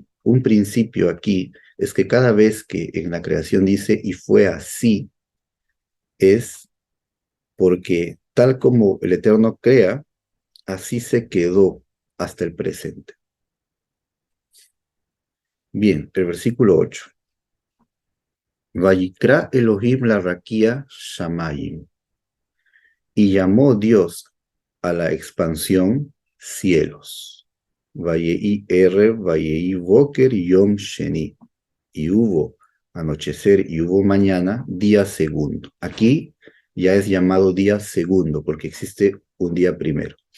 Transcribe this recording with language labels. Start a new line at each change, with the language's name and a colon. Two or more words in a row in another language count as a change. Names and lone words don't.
Spanish: Un principio aquí es que cada vez que en la creación dice y fue así, es porque tal como el Eterno crea, así se quedó hasta el presente. Bien, el versículo 8.
Hebrew: ויקרא אלהים לרקיע שמים.
Spanish: Y llamó Dios a la expansión cielos.
Hebrew: ויהי ערב, ויהי בקר, יום שני.
Spanish: Y hubo anochecer y hubo mañana, día segundo. Aquí ya es llamado día segundo porque existe un día primero.